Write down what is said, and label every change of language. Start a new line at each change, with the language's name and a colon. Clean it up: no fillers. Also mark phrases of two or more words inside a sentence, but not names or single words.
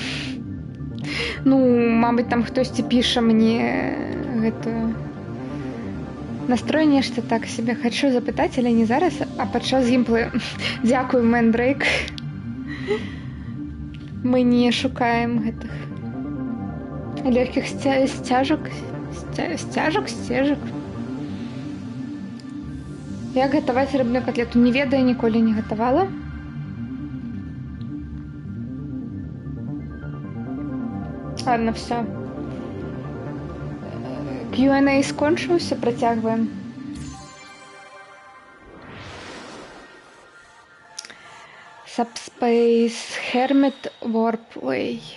Ukrainian: Ну, мабуть, там хтось і пише мені это... Настроєння що так себе. Хочу запитати, але не зараз, а під час геймплею. Дякую, Мендрейк. Ми не шукаємо гэтых легких стяжок. Стяжок.
Belarusian: Як гатаваць рыбную котлету? Не ведаю, ніколі не гатавала.
Russian: Ладно, все.
Belarusian: Q&A скончыўся, працягваем.
English: Subspace Hermit Warpway.